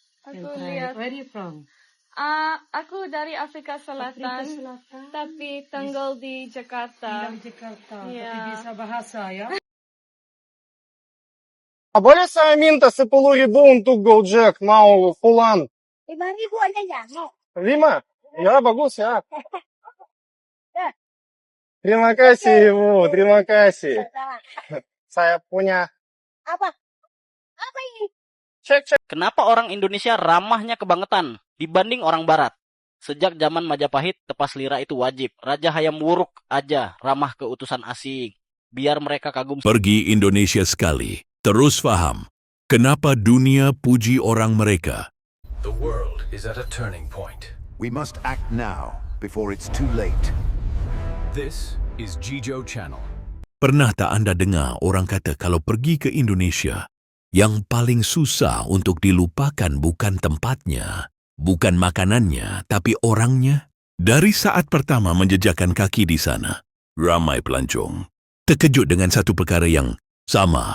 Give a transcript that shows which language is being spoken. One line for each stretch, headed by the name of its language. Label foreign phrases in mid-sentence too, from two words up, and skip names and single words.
Indonesian: Aku lihat.
English: Where are you from?
Indonesian: Aku dari Afrika Selatan, tapi tinggal di Jakarta. Tinggal di Jakarta, Iya. tapi bisa bahasa ya? А более саминта сыпулури бун тугол джек мау фулан. 5.000 aja ya, mau. 5? Ya bagus ya. Terima kasih Ibu, terima kasih. Sama. Saya punya. Apa? Apa ini? Cek. Kenapa orang Indonesia ramahnya kebangetan dibanding orang Barat? Sejak zaman Majapahit, tepas lira itu wajib. Raja Hayam Wuruk aja ramah ke utusan asing. Biar mereka kagum.
Malay: Pergi Indonesia sekali, terus faham kenapa dunia puji orang mereka.
English: The world is at a turning point. We must act now, before it's too late. This is Jijo Channel.
Malay: Pernah tak Anda dengar orang kata kalau pergi ke Indonesia, yang paling susah untuk dilupakan bukan tempatnya, bukan makanannya, tapi orangnya? Dari saat pertama menjejakkan kaki di sana, ramai pelancong terkejut dengan satu perkara yang sama.